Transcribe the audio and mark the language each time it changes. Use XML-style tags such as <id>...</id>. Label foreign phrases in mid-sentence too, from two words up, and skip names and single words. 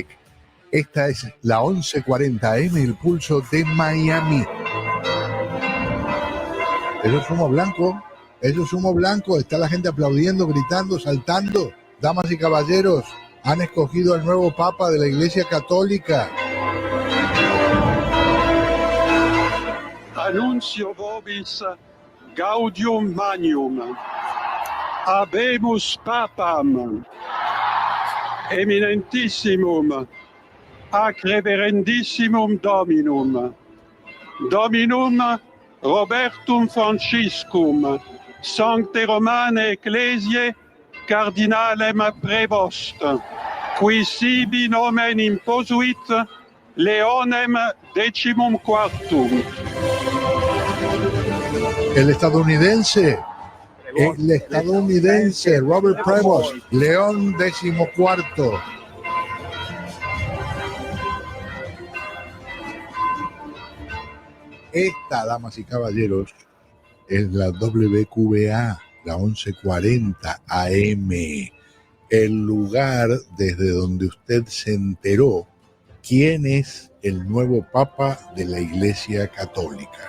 <es>Esta es la 1140 AM, El Pulso de Miami. Eso es humo blanco, está la gente aplaudiendo, gritando, saltando. Damas y caballeros, han escogido al nuevo Papa de la Iglesia Católica.</es> <la>Annuncio vobis gaudium magnum. Habemus Papam, eminentissimum, ac reverendissimum Dominum, Dominum Robertum Franciscum, Sancte Romane Ecclesiae, Cardinalem Prevost, qui sibi nomen imposuit Leonem XIV.</la> <es>El estadounidense Robert Prevost, León XIV. Esta, damas y caballeros, es la WQA, la 1140 AM, el lugar desde donde usted se enteró quién es el nuevo Papa de la Iglesia Católica.</es>